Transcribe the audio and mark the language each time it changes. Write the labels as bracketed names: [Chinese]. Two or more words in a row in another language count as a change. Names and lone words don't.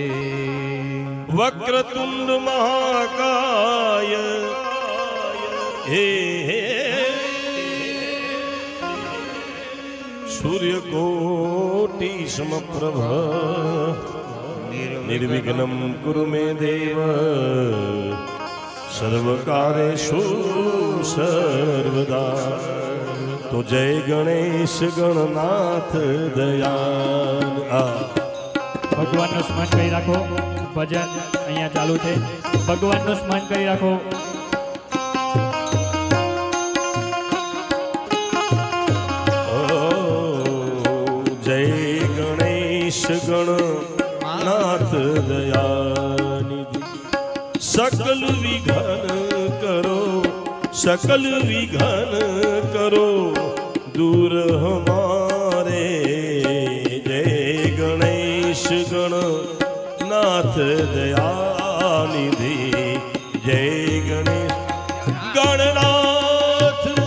[Sanskrit] वक्रतुंड महाकाय हे सूर्यकोटि समप्रभ निर्विघ्नं कुरु मे देव सर्वकारेषु सर्वदा। [Hindi] तो जय गणेश गणनाथ दयाल। [Gujarati] ભગવાનનું સ્મરણ કરી રાખો, ભજન અહીંયા ચાલુ છે, ભગવાનનું સ્મરણ કરી રાખો। [Hindi] जय गणेश गणनाथ दयानिधि सकल विघन करो, सकल विघन करो दूर हमारे। जय गणेश गणनाथ दयानिधि जय गणेश गणनाथ।